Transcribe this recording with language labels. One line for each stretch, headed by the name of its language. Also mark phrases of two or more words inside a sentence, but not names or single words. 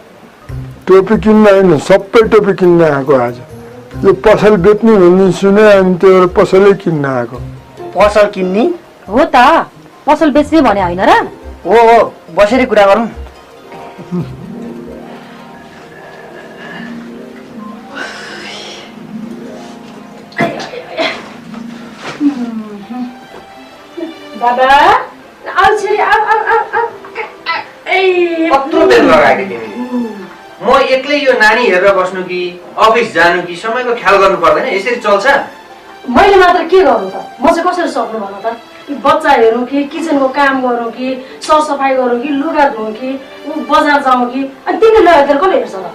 Nepali: टोपी किन्न होइन, सबै टोपी किन्न आएको आज। यो पसल बेच्ने भन्ने सुने, अनि त्यो पसलै किन्न आएको। पसल किन्ने? हो त, पसल बेच्ने भने होइन र? हो, बसेर कुरा गरौँ। बाबा आउ छिरी, आउ आउ आउ आउ। कत्रो बेर लगाएको तिमीले? म एक्लै यो नानी हेरेर बस्नु कि अफिस जानु कि समयको ख्याल गर्नु पर्दैन? यसरी चल्छ? मैले मात्र के गर्नु त? म चाहिँ कसरी सक्नु भन त? बच्चा हेरौँ कि, किचनको काम गरौँ कि, सरसफाइ गरौँ कि, लुगा धुँ कि, बजार जाउँ कि, अनि तिमीले लगेर कसले हेर्छ त?